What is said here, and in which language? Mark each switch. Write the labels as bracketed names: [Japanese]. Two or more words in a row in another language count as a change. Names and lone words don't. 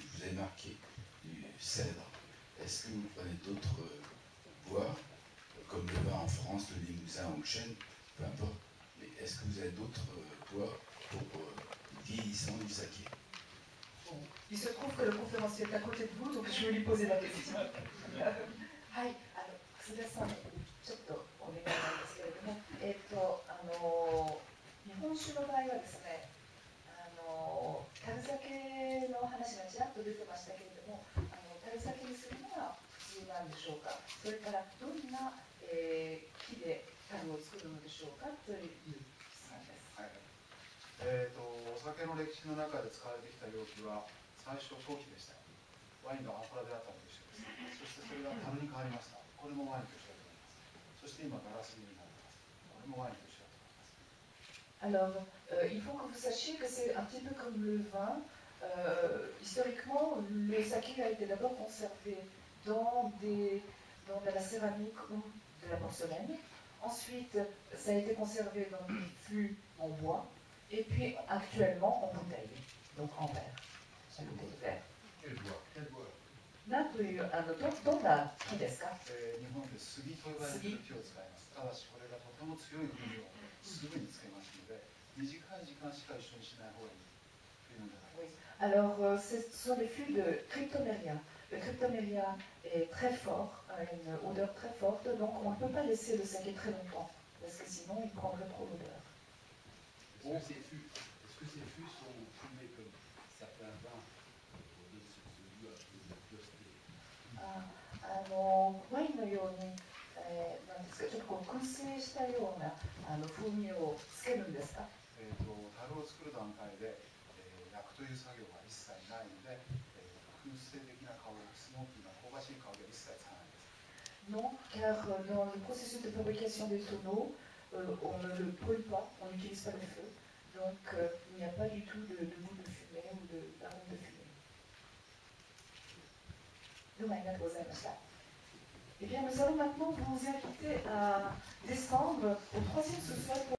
[French] Vous avez marqué du cèdre. Est-ce que vous prenez d'autres bois, comme le vin en France, le limousin ou le chêne, peu importe, mais est-ce que vous avez d'autres bois pour le vieillissement du saké? Bon, il se trouve que le conférencier est à côté de vous, donc je vais lui poser la question. [Japanese] Hi, 楠田さん、ちょっとお願いなんですけれども、日本酒の場合はですね、 樽酒の話がちらっと出てましたけれども、樽酒にするのは普通なんでしょうか、それからどんな、木で樽を作るのでしょうかという質問です。はい、お酒の歴史の中で使われてきた容器は最初陶器でした。ワインがアンコラであったのと一緒です。そしてそれが樽に変わりました。これもワインと一緒だと思います。そして今ガラスになってます。これもワインと一緒だと思います。 [French] Alors, il faut que vous sachiez que c'est un petit peu comme le vin. Historiquement, le saké a été d'abord conservé dans de la céramique ou de la porcelaine. Ensuite, ça a été conservé dans des fûts en bois. Et puis, actuellement, en bouteille, donc en verre. En bouteille de verre. Quel bois? Quel bois? [Japanese] なんというどんな木ですか？日本で杉と呼ばれる木を使います。ただしこれがとても強い風味をすぐにつけますので、短い時間しか一緒にしない方がいいというのであります。 [French] Alors, ce sont les fûts de Cryptomeria. Le Cryptomeria est très fort, a une odeur très forte, donc on ne peut pas laisser le saké très longtemps, parce que sinon il prendrait trop d'odeur. Est-ce que ces fûts sont fumés comme certains vins pour donner ce goût un peu de pureté? [Japanese] ワインのように、なんですか、ちょっとこう燻製したような風味をつけるんですか？樽を作る段階で、焼くという作業が一切ないので、燻製的な香り、スモーキーな香ばしい香りは一切つかないです。 [French] Non, car dans le processus de fabrication des tonneaux, on ne le brûle pas, on n'utilise pas le feu, donc il n'y a pas du tout de goût de fumée ou d'arôme de fumée. [Japanese] どうもありがとうございました。 [French] Eh bien, nous allons maintenant vous inviter à descendre au troisième sous-sol.